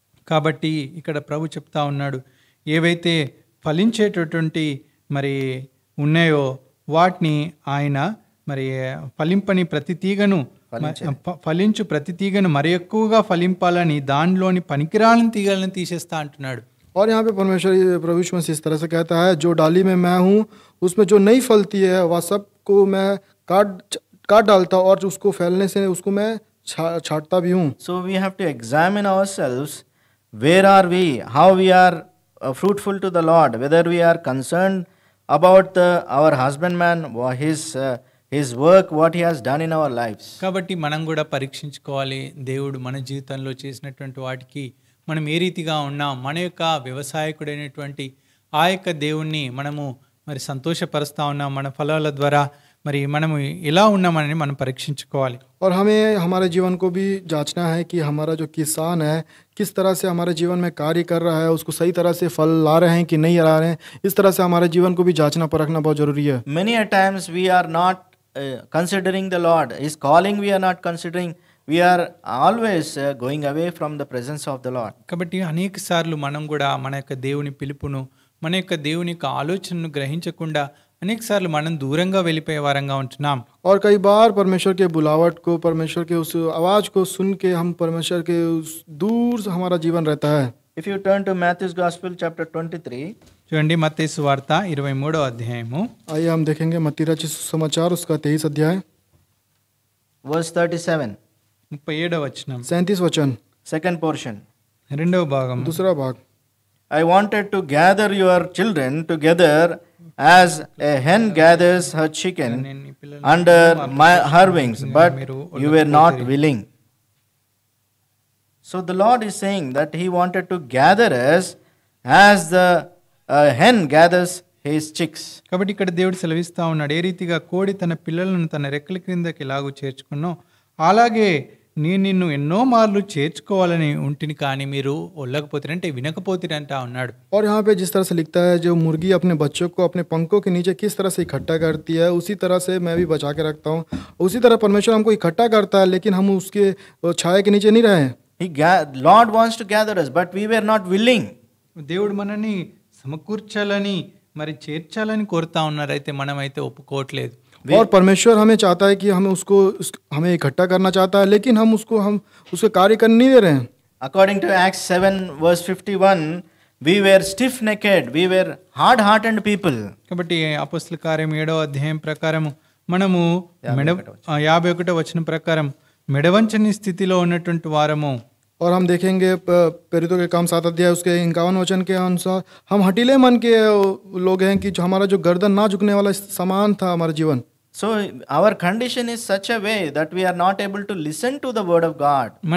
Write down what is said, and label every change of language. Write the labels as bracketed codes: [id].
[te] కాబట్టి ఇక్కడ ప్రభు చెప్తా ఉన్నాడు, ఏవైతే ఫలించేటటువంటి మరి ఉన్నాయో వాటిని ఆయన మరి ఫలింపని ప్రతి తీగను ఫలించు ప్రతి తీగను మరి ఎక్కువగా ఫలింపాలని దానిలోని పనికిరాని తీగలను తీసేస్తా అంటున్నాడు. [hi] और यहाँ पे परमेश्वर प्रभु यीशु मसीह इस तरह से कहता है, जो डाली में मैं हूँ उसमें जो नहीं फलती है वह सबको मैं काट डालता और उसको फैलने से उसको मैं छाटता भी हूँ. [en] So we have to examine ourselves, where are we, how we are fruitful to the Lord, whether we are concerned about our husbandman, his work, what he has done in our lives. [te] కాబట్టి మనం కూడా పరీక్షించుకోవాలి, దేవుడు మన జీవితంలో చేసినటువంటి వాటికి మనం ఏ రీతిగా ఉన్నాం, మన యొక్క వ్యవసాయకుడైనటువంటి ఆ యొక్క దేవుణ్ణి మనము మరి సంతోషపరుస్తూ ఉన్నాం, మన ఫలాల ద్వారా మరి మనము ఎలా ఉన్నామని మనం పరీక్షించుకోవాలి. [hi] और हमें हमारे जीवन को भी जांचना है कि हमारा जो किसान है किस तरह से हमारे जीवन में कार्य कर रहा है, उसको सही तरह से फल ला रहे हैं कि नहीं ला रहे हैं. इस तरह से हमारे जीवन को भी जांचना परखना बहुत ज़रूरी है. [en] Many a times we are not considering the Lord. His calling we are not considering. We are always going away from the presence of the Lord. [te] కాబట్టి అనేక సార్లు మనం కూడా మన యొక్క దేవుని పిలుపును, మన యొక్క దేవుని యొక్క ఆలోచనను గ్రహించకుండా అనేక సార్లు మనం దూరంగా వెళ్ళిపోయే వారంగా ఉంటున్నాం. [hi] और कई बार परमेश्वर के बुलावट को, परमेश्वर के उस आवाज़ को सुन के हम परमेश्वर के उस दूर से हमारा जीवन रहता है. [en] If you turn to Matthew's Gospel chapter 23, [te] చూడండి మత్తయి సువార్త 23వ అధ్యాయము [hi] आइए हम देखेंगे मत्ती रचित सुसमाचार उसका 23 अध्याय [en] verse 37, [te] 37వ వచనం [hi] 37 वचन [en] second portion. [te] రెండవ భాగం. [hi] दूसरा भाग. [en] I wanted to gather your children together as a hen gathers her chicken under her wings, but you were not willing. So the Lord is saying that He wanted to gather us as the hen gathers his chicks. [te] కాబట్టి ఇక్కడ దేవుడు సెలవిస్తా ఉన్నాడు, ఏ రీతిగా కోడి తన పిల్లలను తన రెక్కల క్రిందకి ఎలాగూ చేర్చుకున్నో అలాగే నేను నిన్ను ఎన్నో మార్లు చేర్చుకోవాలని ఉంటిని, కానీ మీరు ఒళ్ళకపోతారంటే వినకపోతారంటా ఉన్నాడు. [hi] और यहाँ पे जिस तरह से लिखता है, जो मुर्गी अपने बच्चों को अपने पंखों के नीचे किस तरह से इकट्ठा करती है, उसी तरह से मैं भी बचा के रखता हूँ. उसी तरह परमेश्वर हमको इकट्ठा करता है, लेकिन हम उसके छाया के नीचे नहीं रहे. [en] Lord wants to gather us, but we were not willing. [te] దేవుడు మనని సమకూర్చాలని మరి చేర్చాలని కోరుతా ఉన్నారు, అయితే మనమైతే ఒప్పుకోవట్లేదు. [hi] और परमेश्वर हमें चाहता है कि हमें इकट्ठा करना चाहता है, लेकिन हम उसके कार्य करने नहीं दे रहे हैं. [en] According to Acts 7 verse 51, we were stiff-necked, we were hard-hearted people. [te] కాబట్టి అపొస్తలుల కార్యం 7వ అధ్యాయం ప్రకారం మనము 51వ వచనం ప్రకారం మెడవంచని స్థితిలో ఉన్నటువంటి వారము. [hi] और हम देखेंगे प्रेरितों के काम 7 अध्याय उसके 51 वचन के अनुसार हम हटीले मन के लोग हैं कि जो हमारा जो गर्दन ना झुकने वाला समान था हमारा जीवन. [en] So our condition is such a way that we are not able to listen to the word of God.